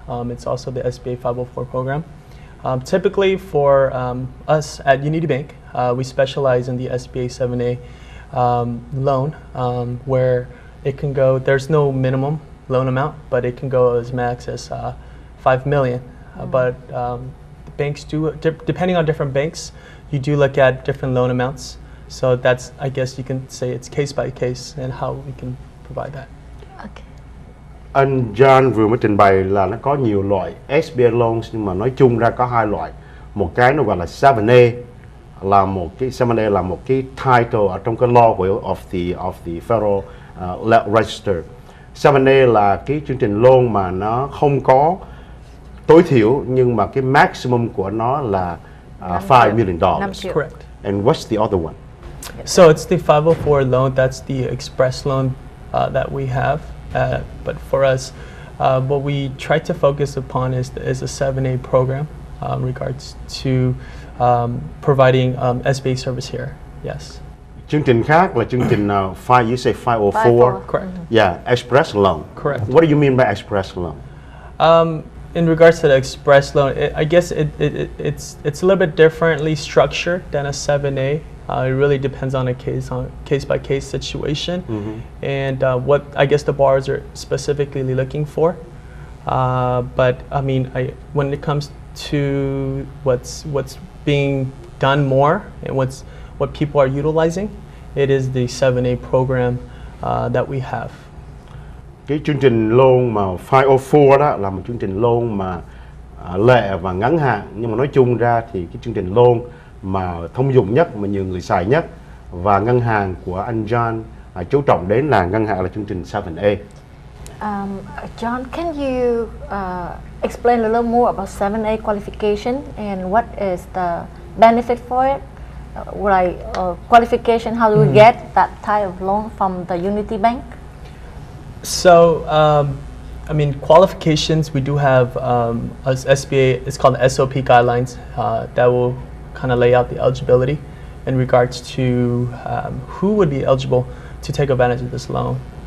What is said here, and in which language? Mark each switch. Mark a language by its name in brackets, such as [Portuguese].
[English] It's also the SBA 504 program. Typically for us at Unity Bank, we specialize in the SBA 7A loan, where it can go, there's no minimum loan amount, but it can go as max as $5 million. But banks do, depending on different banks, you do look at different loan amounts. So that's, I guess you can say it's case by case and how we can provide that. Okay. [Vietnamese] Anh John vừa mới trình bày là nó có nhiều loại SBA loans, nhưng mà nói chung ra có hai loại. Một cái nó gọi là 7A, là một cái 7A là một cái title ở trong cái [English] law of the Federal Register. [Vietnamese] 7A là cái chương trình loan mà nó không có tối thiểu, nhưng mà cái maximum của nó là $5 million. [English] Correct. And what's the other one? So it's the 504 loan. That's the express loan that we have. But for us, what we try to focus upon is a 7A program regards to providing SBA service here. Yes. [Vietnamese] Chương trình khác là chương trình [English] you say [Vietnamese] 504. [English] Correct. Yeah, express loan. Correct. What do you mean by express loan? in regards to the express loan, I guess it's a little bit differently structured than a 7A. It really depends on a case by case situation, and what I guess the borrowers are specifically looking for. But I mean, when it comes to what's being done more and what people are utilizing, it is the 7A program that we have. [Vietnamese] Cái chương trình loan mà 504 đó là một chương trình loan mà lệ và ngắn hạn, nhưng mà nói chung ra thì cái chương trình loan mà thông dụng nhất mà nhiều người xài nhất và ngân hàng của anh John chú trọng đến là ngân hàng là chương trình 7A. [English] John, can you explain a little more about 7A qualification and what is the benefit for it? Like qualification, how do we get that type of loan from the Unity Bank? So, I mean, qualifications, we do have as SBA, it's called the SOP guidelines that will kind of lay out the eligibility in regards to who would be eligible to take advantage of this loan.